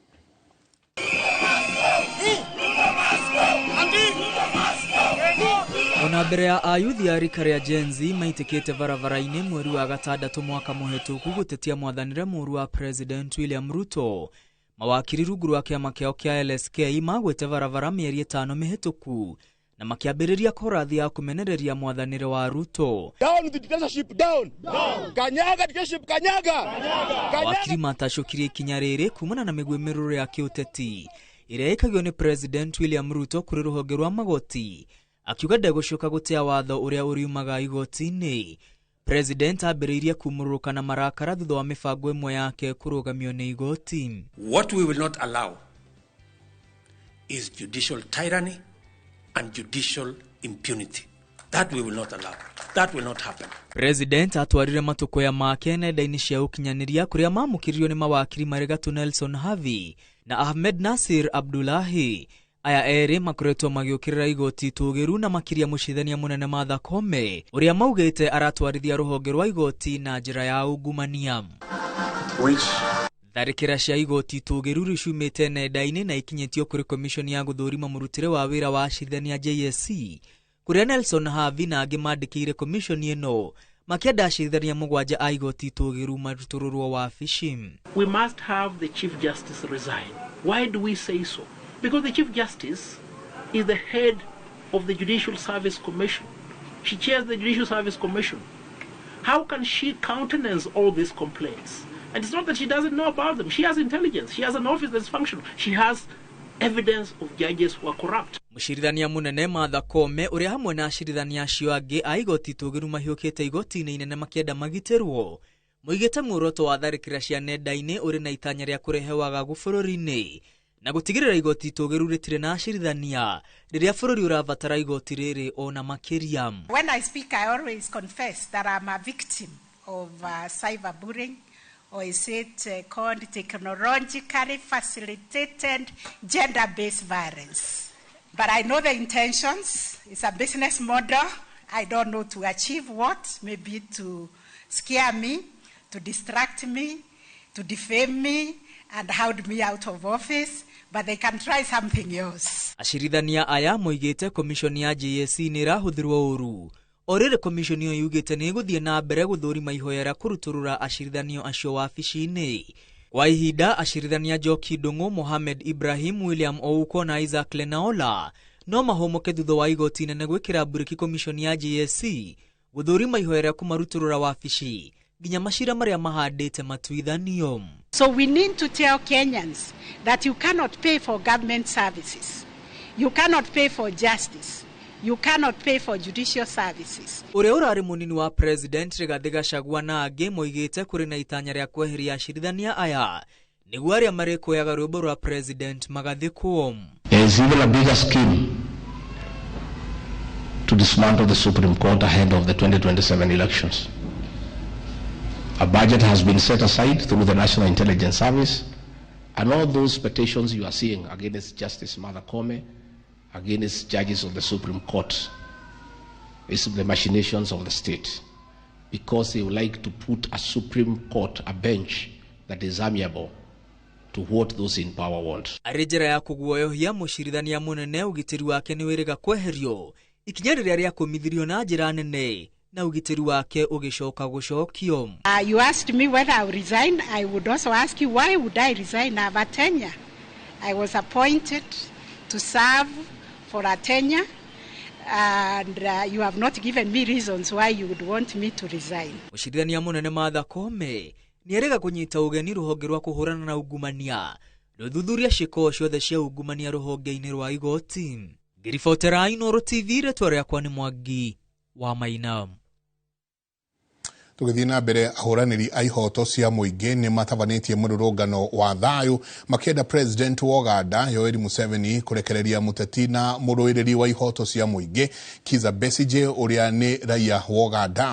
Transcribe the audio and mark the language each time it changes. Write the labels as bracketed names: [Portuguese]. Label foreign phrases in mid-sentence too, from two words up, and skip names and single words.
[Kikuyu] Ona mbere ya ayuthi ya rika ria Genzi maitikite varavara-ini mweri wa gatandatu mwaka muhituku gutetia mwathanire muru wa President William Ruto, mawakiri rungu rwa kiama kiao kia LSK magwete varavara mieri 5 mihituku na makiambiriria korathi ya kumenereria mwathanire wa Ruto. [English] Down with the dictatorship, down. [Swahili] Kanyaga dictatorship, kanyaga. [Kikuyu] Wakiri matashukirie ikinya riri kumana na migwimiruro ya kiuteti iria ikagio ni President William Ruto kuri ruhonge rwa magoti akiuga ndegũcoka gũtea watho ũrĩa ũriumaga igoti-inĩ. President ambĩrĩirie kumũrũka na marakara thutha wa mĩbango ĩmwe yake kũrũgamio nĩ igoti. [English] What we will not allow is judicial tyranny and judicial impunity. That we will not allow. That will not happen. [Kikuyu] President atwarire matukoya make nenda-inĩ cia ũkinyanĩria kũrĩa mamũkĩririo nĩ mawakiri Maregatu Nelson Havi na Ahmed Nasir Abdullahi. Aya erĩ makoretwo magĩũkĩrĩra igoti tũgĩru na makĩria mũcithania mũnene Martha Koome ũrĩa maugĩte aratwarithia rũhonge rwa igoti na njĩra ya ungumania. Tharĩkĩra cia igoti tũgĩru rĩcumĩte nenda-inĩ na ikinyĩtio kũrĩ komishoni ya gũthũrima mũrutĩre wa wĩra wa acirithania JSC kũrĩa Nelson Havi na angĩ mandĩkĩire komishoni ĩno makĩenda acirithania mũgwanja a igoti tũgĩru marutũrũrwo wabici. [English] We must have the Chief Justice resign. Why do we say so? Because the Chief Justice is the head of the Judicial Service Commission. She chairs the Judicial Service Commission. How can she countenance all these complaints? And it's not that she doesn't know about them. She has intelligence. She has an office that's functional. She has evidence of judges who are corrupt. [Kikuyu] Mũcirithania mũnene Martha Koome ũrĩa hamwe na acirithania acio angĩ a igoti tũgĩru mahiũkĩte igoti-inĩ inene makĩenda magitĩrwo. Moigĩte muoroto wa tharĩkĩra cia nenda-inĩ ũrĩ na itanya rĩa kũrehe wagagu bũrũri-inĩ na gũtigĩrĩra igoti tũgĩru rĩtirĩ na acirithania rĩrĩa bũrũri ũrabatara igoti rĩrĩ ona makĩria. [English] When I speak, I always confess that I'm a victim of cyberbullying, or is it called technologically facilitated gender-based violence. But I know the intentions. It's a business model. I don't know to achieve what, maybe to scare me, to distract me, to defame me, and hold me out of office, but they can try something else. [Kikuyu] Acirithania aya moigĩte komishoni ya JSC nĩ ĩrahũthĩrwo ũru. Orĩrĩ komishoni ĩyo yugĩte nĩ ĩgũthiĩ na mbere gũthũrima ihoya rĩa kũrutũrũra acirithanio acio wabici-inĩ. Kwa ihinda acirithania Njoki Ndung'u, Mohamed Ibrahim, William Ouko na Isaac Lenaola no mahomoke thutha wa igoti inene gwĩkĩra mburĩki komishoni ya JSC gũthũrima ihoya rĩa kũmarutũrũra wabici nginya macira marĩa mahandĩte matuithanio. [English] So we need to tell Kenyans that you cannot pay for government services. You cannot pay for justice. You cannot pay for judicial services. [Kikuyu] Ũrĩa ũrarĩ mũnini wa President Rigathi Gachagua na angĩ moigĩte kũrĩ na itanya rĩa kweheria acirithania aya nĩguo arĩa marĩkũyaga rwĩmbo rwa President magathĩkwo. [English] There is even a bigger scheme to dismantle the Supreme Court ahead of the 2027 elections. A budget has been set aside through the National Intelligence Service, and all those petitions you are seeing against Justice Martha Koome, against judges of the Supreme Court, is the machinations of the state, because they would like to put a Supreme Court, a bench that is amiable to what those in power want. [Kikuyu] Arĩ njĩra ya kũguoyohia mũcirithania mũnene ũgitĩri wake nĩ wĩrĩga kweherio ikinya rĩrĩa rĩa kũmithirio na njĩra nene na ũgitĩri wake ũgĩcoka gũcokio. [English] You asked me whether I would resign. I would also ask you, why would I resign? I have a tenure. I was appointed to serve for a tenure, and you have not given me reasons why you would want me to resign. [Kikuyu] Mũcirithania mũnene Martha Koome nĩ erĩga kũnyita ũgeni rũhonge rwa kũhũrana na ungumania rũthuthuria ciĩko ciothe cia ungumania rũhonge-inĩ rwa igoti. Ngĩribotera Inooro TV, rĩtwa rĩakwa nĩ Mwangi wa Maina. Tũgĩthiĩ na mbere, ahũranĩri a ihoto cia mũingĩ nĩ matabanĩtie mũrũrũngano wa thayũ makĩenda President wa Uganda Yoweri Museveni kũrekereria mũteti na mũrũĩrĩri wa ihoto cia mũingĩ Kizza Besigye ũrĩa nĩ raia wa Uganda.